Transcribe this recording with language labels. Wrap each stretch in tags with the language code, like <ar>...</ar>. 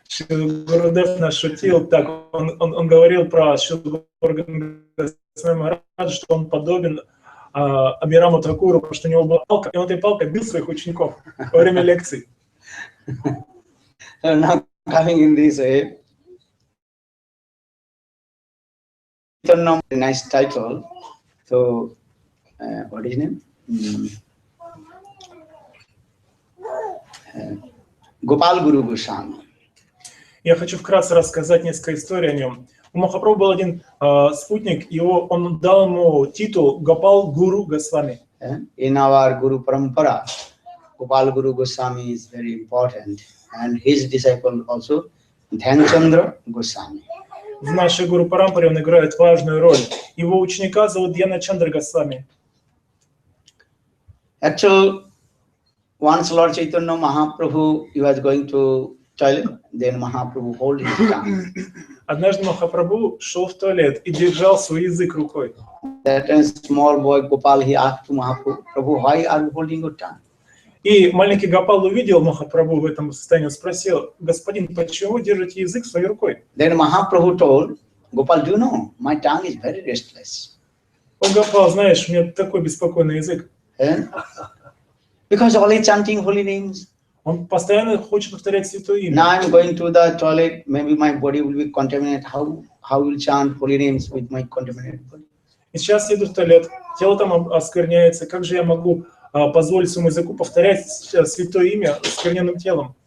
<ru>Гурудев нас шутил, так, он говорил про Шрилу Махараджа, что он подобен Абхираму Такуру, потому что у него была палка, и он этой палкой бил своих учеников во время лекций.</ru> <en>So now coming in this way, nice title. So what is his name? Gopal Guru Goswami.</en> <ru>Я хочу вкратце рассказать несколько историй о нем. У Махапрабху был один спутник, он дал ему титул Гопал Гуру Госвами.</ru> <en>In our Guru Parampara, Gopal Guru Goswami is very important, and his disciple also, Dhyanchandra Goswami.</en> <ru>В нашей Гуру Парампаре он играет важную роль. Его ученика зовут Дьяна Чандра Госвами.</ru> <en>Actually, once Lord Chaitanya Mahaprabhu, he was going to toilet, then Mahaprabhu hold his tongue.</en> <ru>Однажды Махапрабху шел в туалет и держал свой язык рукой.</ru> <en>That small boy Gopal, he asked to Mahaprabhu, Prabhu, why are you holding your tongue?</en> <ru>И маленький Гопал увидел Махапрабху в этом состоянии, спросил: господин, почему вы держите язык своей рукой?</ru> <en>Then Mahaprabhu told, Gopal, do you know, my tongue is very restless.</en> <ru>О, Гопал, знаешь, у меня такой беспокойный язык.</ru> <en>Because always chanting holy names.</en> <ru>Он постоянно хочет повторять святое имя.</ru> <en>Now I'm going to the toilet, maybe my body will be contaminated. How will chant holy names with my contaminated body?</en> <ru>И сейчас я иду в туалет, тело там оскверняется. Как же я могу позволить своему языку повторять святое имя оскверненным телом?</ru>